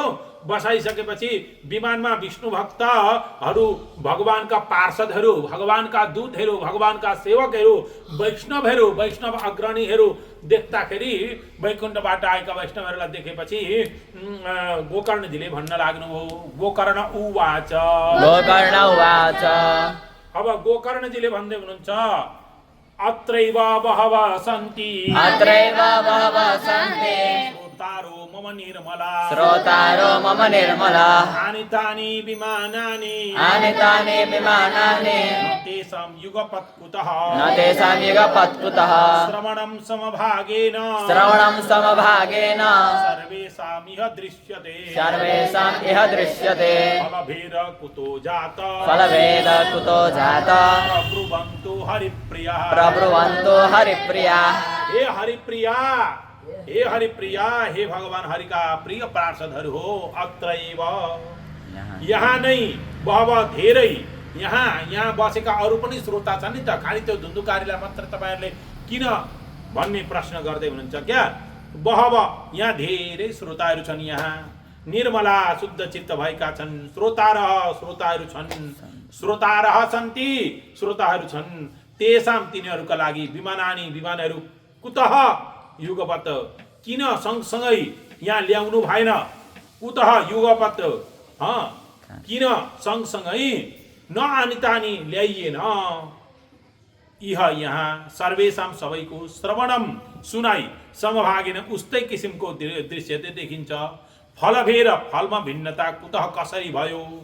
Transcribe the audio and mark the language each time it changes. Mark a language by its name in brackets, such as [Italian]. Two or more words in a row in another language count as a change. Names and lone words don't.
[Nepali] बसाइसकेपछि विमानमा विष्णु भक्तहरू, भगवानका पार्षदहरू, भगवानका दूतहरू, भगवानका सेवकहरू, वैष्णव अग्रणीहरू देख्दाखेरि वैकुण्ठबाट आएका वैष्णवहरूलाई देखेपछि गोकर्णजीले भन्न लाग्नुभयो। [Sanskrit] गोकर्ण उवाच, [Nepali] अब गोकर्णजीले भन्दै हुनुहुन्छ [Sanskrit] अत्रैव बहवः सन्ति श्रोतारो मम निर्मला आनितानि विमानानि तेषां युगपत् कुतः श्रवणं समभागेन सर्वेषाम् इह दृश्यते फलभेद कुतो जात प्रब्रुवन्तु हरिप्रिया। [Nepali] हे हरिप्रिया, हे भगवान हरि का प्रिय पार्षदहरू हो। [Sanskrit] अत्रैव, [Nepali] यहाँ नै, बहव धेरै, यहाँ बसेका अरू पनि श्रोता छन् नि त, खालि त्यो धुन्धुकारीलाई मात्र तपाईहरुले किन भन्ने प्रश्न गर्दै हुनुहुन्छ क्या? बहव, यहाँ धेरै श्रोताहरू छन्, यहाँ निर्मला शुद्ध चित्त भएका छन्, श्रोताहरू छन्। तेषाम तिनीहरूका लागि विमानहरू [Sanskrit] कुतः युगपत्, [Nepali] किन सँगसँगै यहाँ ल्याउनु भएन? [Sanskrit] कुतः युगपत्, [Nepali] किन सँगसँगै नआनितानि ल्याइएन? यहाँ सर्वेषाम सबैको श्रवणम सुनाई समभागेन उस्तै किसिमको दृश्य देखिन्छ। फलभेद, फलमा भिन्नता कुतः कसरी भयो?